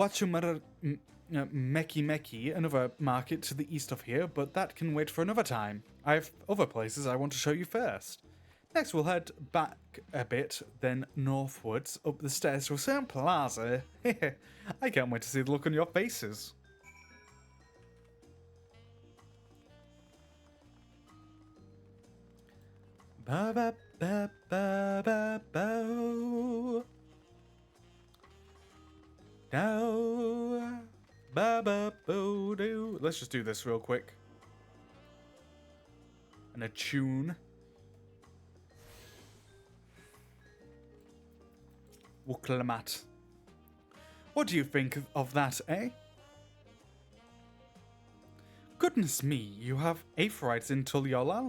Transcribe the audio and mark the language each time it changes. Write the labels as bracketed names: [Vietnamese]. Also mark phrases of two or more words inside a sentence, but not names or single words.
[English] There's also Meki Meki, another market to the east of here, but that can wait for another time. I have other places I want to show you first. Next, we'll head back a bit, then northwards, up the stairs to a certain plaza. I can't wait to see the look on your faces. Ba ba ba ba ba ba. No. Ba ba bo do. Let's just do this real quick. And a tune. Wuklamat. What do you think of that, eh? Goodness me, you have Aetherites in Tuliolal?